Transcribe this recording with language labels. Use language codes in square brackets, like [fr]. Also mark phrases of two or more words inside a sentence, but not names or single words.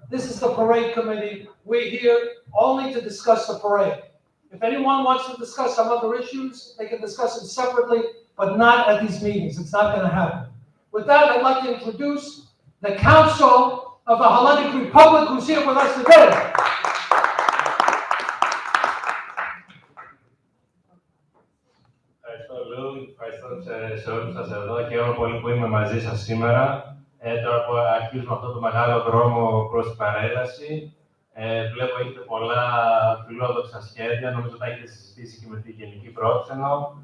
[en] This is the parade committee. We're here only to discuss the parade. If anyone wants to discuss some other issues, they can discuss them separately, but not at these meetings. It's not going to happen. With that, I'd like to introduce the Council of the Hellenic Republic, who's here with us today. [el] Ευχαριστώ, Λου. Ευχαριστώ σε όλους σας εδώ και χαίρομαι πολύ που είμαι μαζί σας σήμερα. Τώρα που αρχίζουμε αυτό το μεγάλο δρόμο προς την παρέλαση, βλέπω έχετε πολλά φιλόδοξα σχέδια, νομίζω ότι τα έχετε συζητήσει και με τη Γενική Πρόξενο.